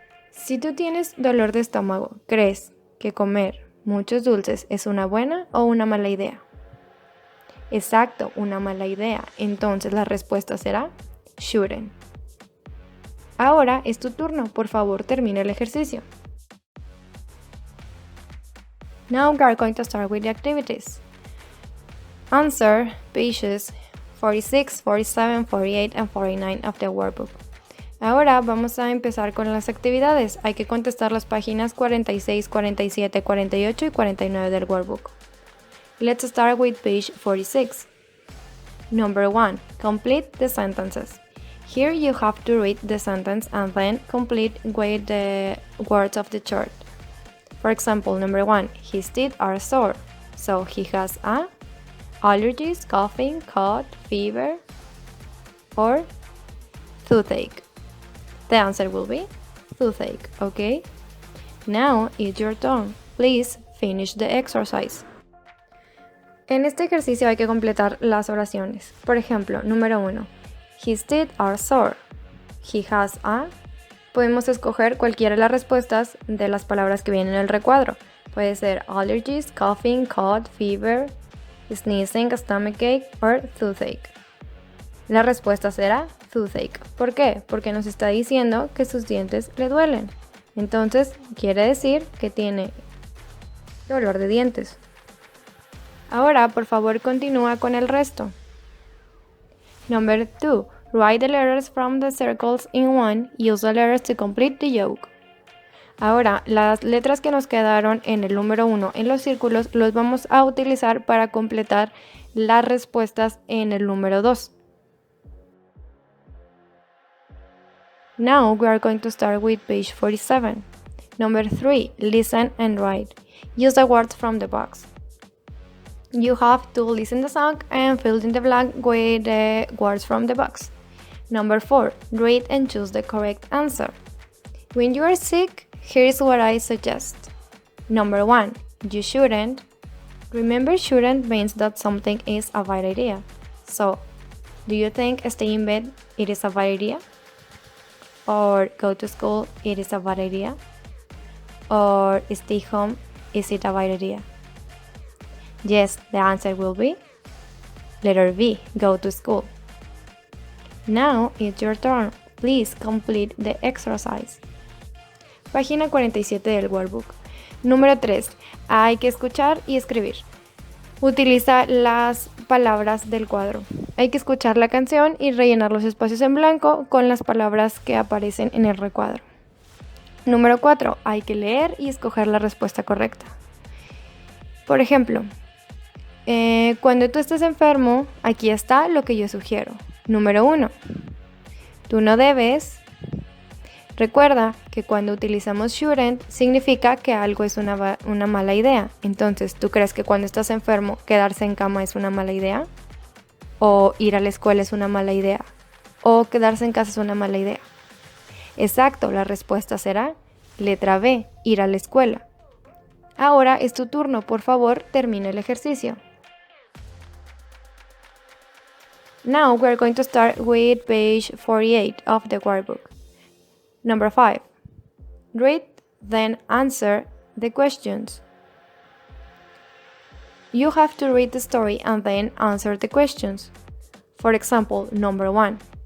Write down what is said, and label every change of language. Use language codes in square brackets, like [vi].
[es] Si tú tienes dolor de estómago, ¿crees que comer muchos dulces es una buena o una mala idea? Exacto, una mala idea. Entonces la respuesta será shouldn't. Ahora es tu turno, por favor termina el ejercicio. [en] Now we are going to start with the activities. Answer pages 46, 47, 48 and 49 of the workbook. [es] Ahora vamos a empezar con las actividades. Hay que contestar las páginas 46, 47, 48 y 49 del workbook. [en] Let's start with page 46. Number 1. Complete the sentences. Here you have to read the sentence and then complete with the words of the chart. For example, number 1. His teeth are sore. So he has allergies, coughing, cold, fever, or toothache. The answer will be toothache, okay? Now it's your turn. Please finish the exercise. [es] En este ejercicio hay que completar las oraciones. Por ejemplo, número 1. [en] His teeth are sore. He has [es] Podemos escoger cualquiera de las respuestas de las palabras que vienen en el recuadro. Puede ser allergies, coughing, cold, fever, sneezing, stomachache or toothache. La respuesta será toothache. ¿Por qué? Porque nos está diciendo que sus dientes le duelen. Entonces, quiere decir que tiene dolor de dientes. Ahora, por favor, continúa con el resto. [en] Number 2. Write the letters from the circles in 1. Use the letters to complete the joke. Ahora, las letras que nos quedaron en el número 1 en los círculos los vamos a utilizar para completar las respuestas en el número 2. Now we are going to start with page 47. Number 3. Listen and write. Use the words from the box. You have to listen the song and fill in the blank with the words from the box. Number 4. Read and choose the correct answer. When you are sick, here's what I suggest. Number 1. You shouldn't. Remember, shouldn't means that something is a bad idea. So, do you think stay in bed it is a bad idea? Or go to school it is a bad idea? Or stay home, is it a bad idea? Yes, the answer will be letter B, go to school. Now it's your turn. Please complete the exercise. [es] Página 47 del workbook. Número 3. Hay que escuchar y escribir. Utiliza las palabras del cuadro. Hay que escuchar la canción y rellenar los espacios en blanco con las palabras que aparecen en el recuadro. Número 4. Hay que leer y escoger la respuesta correcta. Por ejemplo, cuando tú estés enfermo, aquí está lo que yo sugiero. Número 1. Tú no debes. Recuerda que cuando utilizamos shouldn't significa que algo es una mala idea. Entonces, ¿tú crees que cuando estás enfermo quedarse en cama es una mala idea? ¿O ir a la escuela es una mala idea? ¿O quedarse en casa es una mala idea? Exacto, la respuesta será letra B, ir a la escuela. Ahora es tu turno, por favor, termina el ejercicio. [en] Now we're going to start with page 48 of the workbook. Number 5. Read, then answer the questions. You have to read the story and then answer the questions. For example, number 1.